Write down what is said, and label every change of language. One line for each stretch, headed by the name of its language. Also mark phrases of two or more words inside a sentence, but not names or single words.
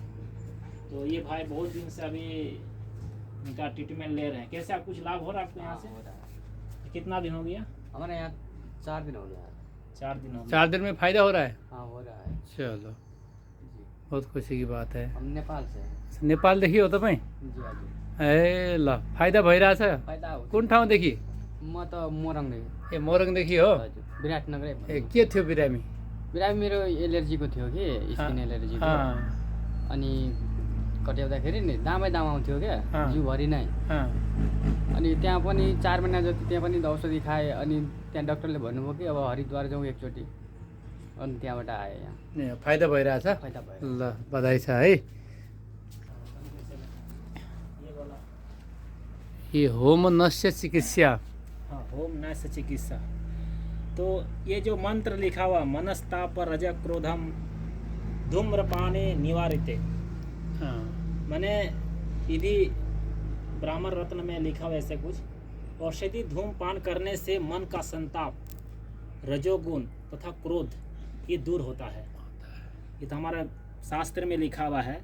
Hindi: तो ये भाई बहुत दिन से अभी इनका ट्रीटमेंट ले रहे हैं। कैसे आप कुछ लाभ हो रहा है आपको यहाँ से? हो रहा है। कितना दिन हो गया? हमारे यहाँ 4 दिन हो गया। 4 दिन हो गया। 4 दिन में फायदा हो रहा है? हाँ, हो रहा है। चलो, जी, बहुत खुशी की बात है। हम नेपाल से हैं।
Nepali: नेपाल देखियो तपाईँ? जी हजुर। ए ल, फाइदा भइरहेछ? फाइदा हो। कुन ठाउँदेखि? म त मोरङदेखि। ए मोरङदेखि हो? हजुर, विराटनगरै। ए के थियो बिरामी? बिरामी मेरो एलर्जीको थियो कि, स्किन एलर्जीको। अनि कट्याउँदाखेरि नि दामै आउँथ्यो क्या, जिउभरि नै। अनि त्यहाँ पनि 4 महिना जति त्यहाँ पनि औषधि खाएँ। अनि त्यहाँ डक्टरले भन्नुभयो कि अब हरिद्वार जाउँ एकचोटि, अनि त्यहाँबाट आएँ यहाँ। फाइदा भइरहेछ? फाइदा भयो। ल, बधाई छ है।
Hindi: ये होम नस्य चिकित्सा। हाँ, होम नस्य चिकित्सा। तो ये जो मंत्र लिखा हुआ,
Sanskrit: मनस्ताप रज क्रोधम धूम्रपाने निवारिते,
Hindi: मैंने यदि ब्राह्मण रत्न में लिखा हुआ ऐसे कुछ, औषधि धूमपान करने से मन का संताप, रजोगुण तथा क्रोध ये दूर होता है। ये तो हमारा शास्त्र में लिखा हुआ है।